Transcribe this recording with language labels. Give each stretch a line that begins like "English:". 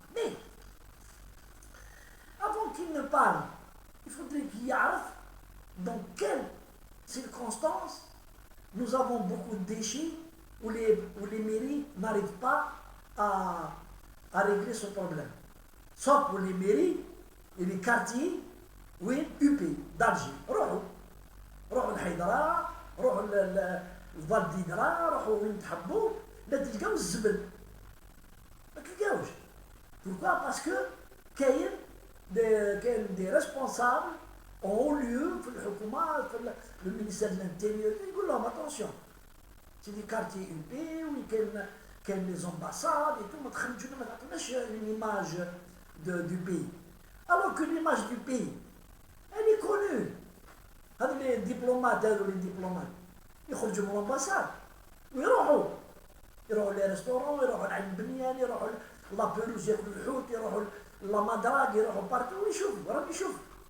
French: Mais, avant qu'il ne parle, il faudrait qu'il y ait dans quelles circonstances nous avons beaucoup de déchets où les mairies n'arrivent pas à régler ce problème. Sauf pour les mairies et les quartiers, oui, UP, d'Alger.
Arabic: روحوا الحيدرة، روحوا الفال ديدرا، روحوا وين تحبوا، لا تلقاو الزبل. ما تلقاوش.
French: Pourquoi? Parce que
Arabic: كاين
French: des responsables en haut lieu
Arabic: في الحكومة في
French: le ministère de l'Intérieur
Arabic: يقول لهم
French: attention. C'est des quartiers UP où
Arabic: كاين
French: les ambassades et tout،
Arabic: ما تعطوناش
French: une image du pays. Alors que l'image du pays, elle est connue.
Arabic: هذول
French: les diplomates
Arabic: يخرجوا من الامباساد ويروحوا لي ريستورون، يروحوا لعند البنيان، يروحوا لابيروز ياكلوا الحوت، يروحوا لا مدراغ، يروحوا بارتو ويشوفوا، راهم يشوفوا.